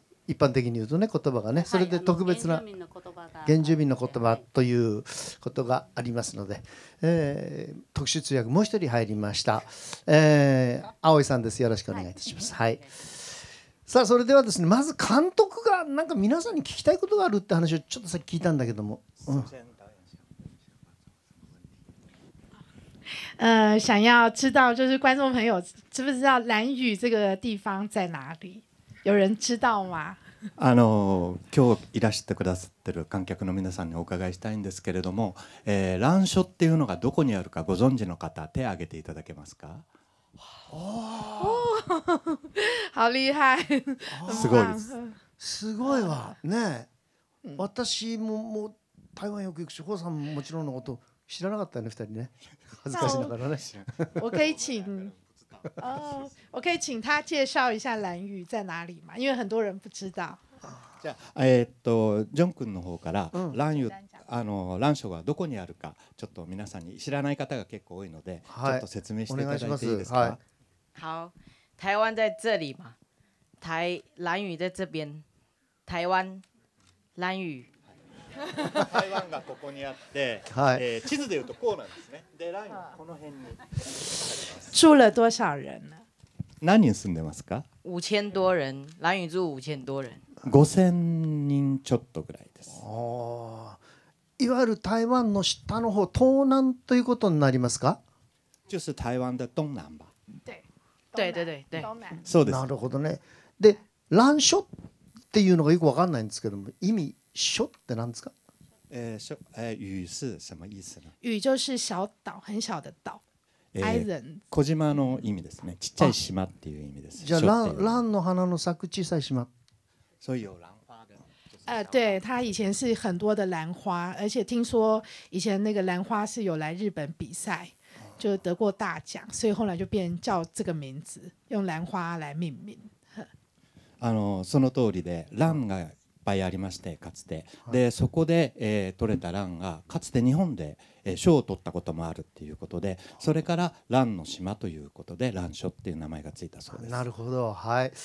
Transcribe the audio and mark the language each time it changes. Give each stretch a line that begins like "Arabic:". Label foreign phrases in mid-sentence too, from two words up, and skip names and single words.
Japanese: 一般的に言うとね、言葉がね、それで特別な原住民の言葉ということがありますので、特殊通訳もう一人入りました、葵さんです。よろしくお願いいたします。はい。さあ、それではですね、まず監督がなんか皆さんに聞きたいことがあるって話をちょっとさっき聞いたんだけども、
Chinese: 想要知道就是观众朋友知不知道兰屿这个地方在哪里？有人知道吗？
Japanese: 今日いらしてくださってる観客の皆さんにお伺いしたいんですけれども、蘭所っていうのがどこにあるかご存知の方、手を挙げていただけますか？
Chinese: 好厉害！
Japanese: すごいです。すごいわね。私も台湾よく行くし、ホウさんももちろんのこと知らなかったよね、二人ね。恥ずかしながらね。
Chinese: 我可以请他介紹一下蘭嶼在哪里嘛？因為很多人不知道。
Japanese: じゃあ、ジョン君の方から蘭所がどこにあるか、ちょっと皆さんに知らない方が結構多いので、ちょっと説明していただいていいですか？
Chinese: 好，台湾在这里嘛，蘭嶼在这边，台湾蘭嶼。
Japanese: 台湾がここにあって、地図でいうとこうなんですね。で、蘭嶼この辺に。
Chinese: 住了多少人呢？
Japanese: 何人住んでますか
Chinese: ？5000多人，蘭嶼住5000多人。
Japanese: 5000人ちょっとぐらいです。いわゆる台湾の下の方、東南ということになりますか？
Chinese: 就是台湾的東南吧。对。
Japanese: そうです。なるほどね。で、蘭所っていうのがよくわかんないんですけども、意味所って何ですか？
Chinese: 屿是什么意思呢？屿就是小島、很小的島。
Japanese: 小島の意味ですね。ちっちゃい島っていう意味です。じゃあ蘭の花の咲く小さい島。
Chinese: 所以有蘭花的。对，它以前是很多的蘭花，而且聽說以前那個蘭花是有來日本比賽，就得過大獎，所以後來就變叫這個名字，用蘭花來命名。
Japanese: その通りで、蘭がいっぱいありまして、かつてでそこで、取れた蘭がかつて日本で賞を取ったこともあるっていうことで、それから蘭の島ということで蘭所っていう名前がついたそうです。なるほど。はい。